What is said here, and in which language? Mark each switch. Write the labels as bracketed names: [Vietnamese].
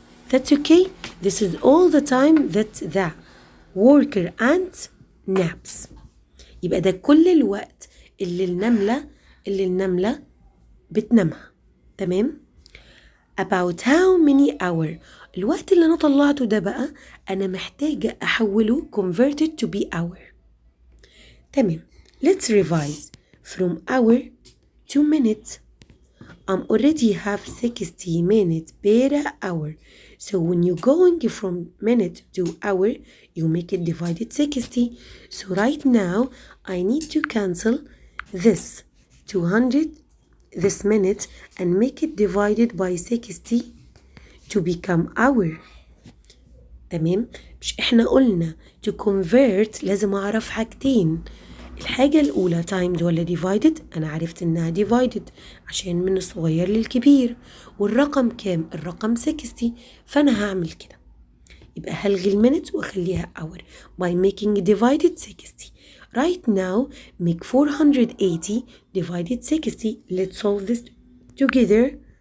[English] That's okay. This is all the time that the worker ant naps. [Arabic] يبقى ده كل الوقت اللي النملة بتنامها. تمام. [English] about how many hour. [Arabic] الوقت اللي أنا طلعته ده بقى أنا محتاجة أحوله [English] converted to be hour. [Arabic] تمام. [English] Let's revise from hour to minute. I'm already have 60 minutes per hour. So when you're going from minute to hour, you make it divided 60. So right now, I need to cancel this 200, this minute, and make it divided by 60 to become hour. [Arabic] تمام؟ مش احنا قلنا [English] to convert [Arabic] لازم اعرف حاجتين. الحاجة الأولى timed ولا divided؟ أنا عرفت إنها divided عشان من الصغير للكبير. والرقم كام؟ الرقم 60، فأنا هعمل كده. يبقى هلغي المينت وأخليها hour [English] by making divided 60. Right now make 480 divided 60. Let's solve this together.